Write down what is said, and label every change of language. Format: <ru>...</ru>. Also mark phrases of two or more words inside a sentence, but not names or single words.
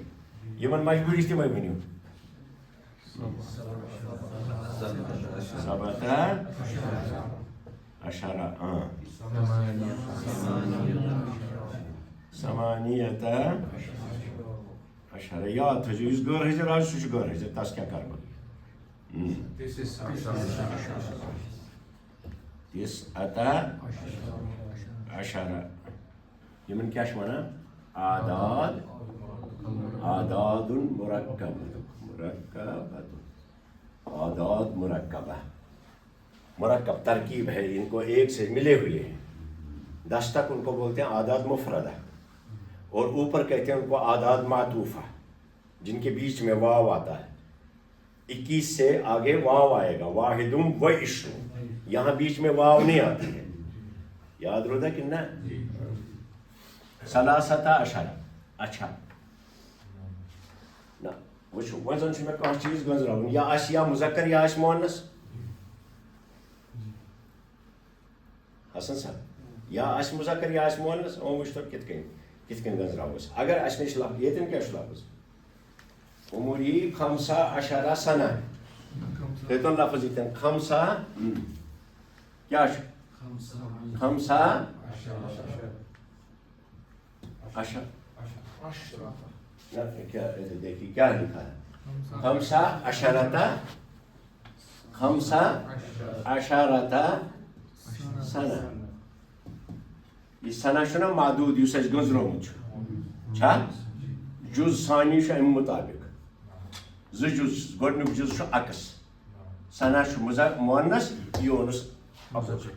<ks>یِمن مجبوٗری تہِ وۄنۍ ؤنِو. 17 یاد تھٲیزیو. یُس غٲر حٲضِر آسہِ سُہ چھُ غٲر حٲضِر، تس کیٛاہ کَرٕ بہٕ؟ 19 یِمن کیٛاہ چھِ وَنان؟</ks> <ar>اعداد مرکبہ.</ar> <ur>مرکب ترکیب ہے، ان کو ایک سے ملے ہوئے ہیں. 10 تک ان کو بولتے ہیں</ur> <ar>اعداد مفردہ،</ar> <ur>اور اوپر کہتے ہیں ان کو</ur> <ar>اعداد معطوفہ،</ar> <ur>جن کے بیچ میں واو آتا ہے. 21 سے آگے واو آئے گا،</ur> <ar>واحدم و عشرون.</ar> <ur>یہاں بیچ میں واو نہیں آتی ہے. یاد رہتا کہ نہ؟</ur> <ks>13 اچھا نہ وٕچھو وۄنۍ زن چھُ مےٚ کانٛہہ چیٖز گٔنٛزراوُن، یا آسہِ یا مُذکر یا آسہِ مُوَنَّث. حسن صاحب یا آسہِ مُذکر یا آسہِ مُوَنَّث. وۄنۍ وٕچھ تو کِتھ کٔنۍ گٔنٛزراوو أسۍ. اگر اَسہِ نِش ییٚتٮ۪ن کیٛاہ چھُ لفظ؟</ks> <ar>عمری 15 سنہ.</ar> <ks>تھٲیتون لفظ ییٚتٮ۪ن 5 کیٛاہ چھُ؟</ks> <ur>5 دیکھیے کیا لکھا ہے.</ur> <ar>15 سنہ.</ar> <ks>یہ سنہ چھُ نا معدوٗد یُس اَسہِ گٔنٛزرومُت چھا؟ جُز ثانی چھُ اَمہِ مُطابق. 2 جُز. گۄڈنیُک جُز چھُ عکس. سنہ چھُ مُوَنَّث، یہِ اوٚنُس اپوزِٹ.</ks>